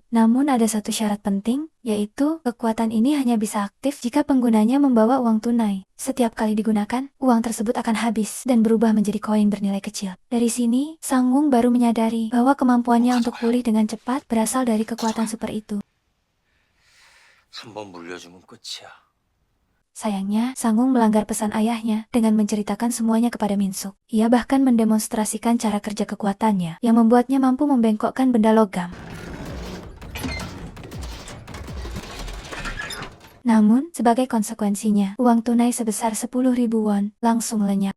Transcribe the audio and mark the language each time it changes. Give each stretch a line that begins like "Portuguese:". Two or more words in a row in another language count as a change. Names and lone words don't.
Indonesian: Namun ada satu syarat penting, yaitu kekuatan ini hanya bisa aktif jika penggunanya membawa uang tunai. Setiap kali digunakan, uang tersebut akan habis dan berubah menjadi koin bernilai kecil. Dari sini, Sangwung baru menyadari bahwa kemampuannya untuk pulih dengan cepat berasal dari kekuatan super itu.
Korean: 한번 물려주면 끝이야.
Indonesian: Sayangnya, Sangung melanggar pesan ayahnya dengan menceritakan semuanya kepada Min Suk. Ia bahkan mendemonstrasikan cara kerja kekuatannya yang membuatnya mampu membengkokkan benda logam. Namun, sebagai konsekuensinya, uang tunai sebesar 10.000 won langsung lenyap.